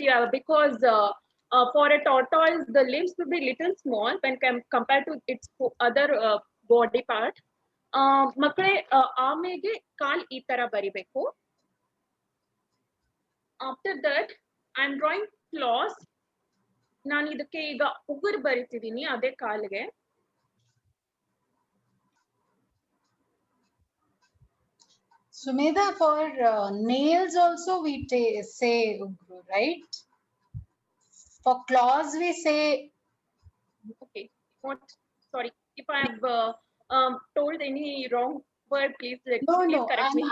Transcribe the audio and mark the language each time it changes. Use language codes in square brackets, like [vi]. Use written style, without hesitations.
[en] Yeah, because for a tortoise, the limbs will be little small when compared to its other body part. [kn] ಮಕ್ಕಳೇ ಆಮೆಗೆ ಕಾಲ್ ಈ ತರ ಬರಿಬೇಕು. [en] After that, I am drawing claws. [kn] ನಾನು ಇದಕ್ಕೆ ಈಗ ಉಗುರು ಬರಿತಿದ್ದೀನಿ ಅದೇ ಕಾಲಿಗೆ. [en] Sumedha, for nails also we say ugru, right? For claws we say. Okay. What? Sorry, if I have told any wrong word, please correct me.